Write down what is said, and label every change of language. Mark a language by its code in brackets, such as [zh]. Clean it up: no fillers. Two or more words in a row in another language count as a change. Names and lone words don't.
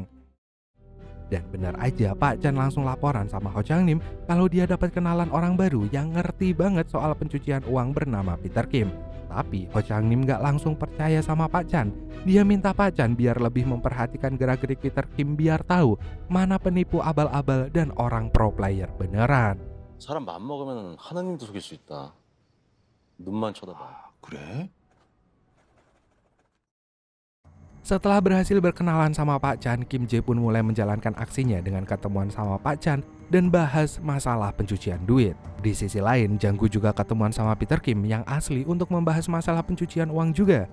[id] Dan benar aja Pak Chan langsung laporan sama Ho Chang Nim kalau dia dapat kenalan orang baru yang ngerti banget soal pencucian uang bernama Peter Kim. Tapi Ho Chang Nim gak langsung percaya sama Pak Chan. Dia minta Pak Chan biar lebih memperhatikan gerak-gerik Peter Kim biar tahu mana penipu abal-abal dan orang [en] pro player [id] beneran. [ko] 사람 맘먹으면 하나님도 속일 수 있다. 눈만 쳐다봐. 그래? [id] Setelah berhasil berkenalan sama Pak Chan, Kim Jae pun mulai menjalankan aksinya dengan ketemuan sama Pak Chan dan bahas masalah pencucian duit. Di sisi lain, Janggu juga ketemuan sama Peter Kim yang asli untuk membahas masalah pencucian uang juga.